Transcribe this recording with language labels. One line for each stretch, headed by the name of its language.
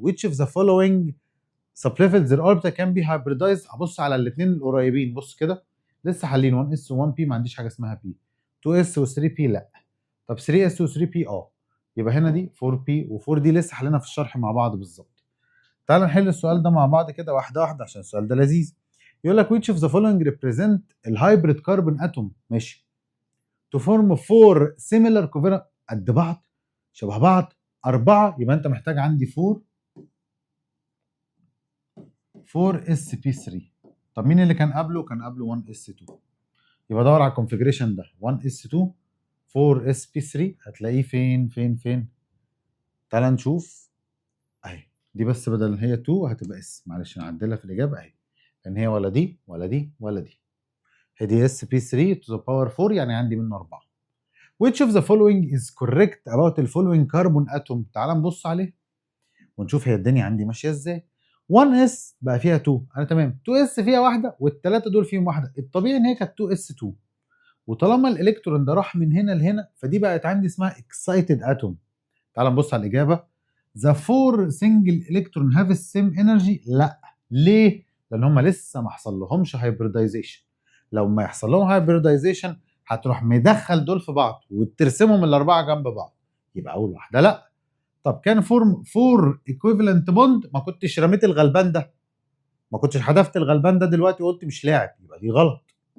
English: which of the following sublevels their orbital can be hybridized.
Arabic: هبص على الاثنين القريبين. بص كده لسه حالين 1s و1p. ما عنديش حاجه اسمها p. 2s و3p لا. طب 3s و3p يبقى هنا دي 4p و4 دي لسه حلينا في الشرح مع بعض بالظبط. تعال نحل السؤال ده مع بعض كده واحده واحده عشان السؤال ده لذيذ. يقول لك
English: which of the following represent
Arabic: الهايبريد كربون اتوم. ماشي.
English: to form 4 similar covalent
Arabic: قد بعض شبه بعض
English: 4.
Arabic: يبقى انت محتاج عندي 4 sp3. طب مين اللي كان قبله؟ كان قبله 1s2. يبقى دور على الكونفيجريشن ده 1s2 4sp3 هتلاقيه فين. تعال نشوف اهي. دي بس بدل هي 2 هتبقى اس. معلش نعدلها في الاجابه اهي. لان هي ولا دي ولا دي ولا دي. هي دي sp3
English: to the power
Arabic: 4 يعني عندي منه 4.
English: which of the following is correct about the following carbon atom.
Arabic: تعال نبص عليه. ونشوف هي الدنيا عندي ماشيه ازاي. 1s بقى فيها 2 انا تمام، 2s فيها واحده والثلاثه دول فيهم واحده، الطبيعي ان هي كانت 2s2. وطالما الالكترون ده راح من هنا لهنا فدي بقت عندي اسمها
English: excited atom.
Arabic: تعال نبص على الاجابه.
English: the four single electron have the same energy.
Arabic: لا. ليه؟ لان هم لسه ما حصل لهمش hybridization. لو ما يحصل لهم hybridization هتروح مدخل دول في بعض وترسمهم الاربعه جنب بعض، يبقى اول واحده لا. طب كان فور equivalent bond، ما كنتش رميت الغلبان ده، ما كنتش حذفت الغلبان ده دلوقتي وقلت مش لاعب، يبقى دي غلط.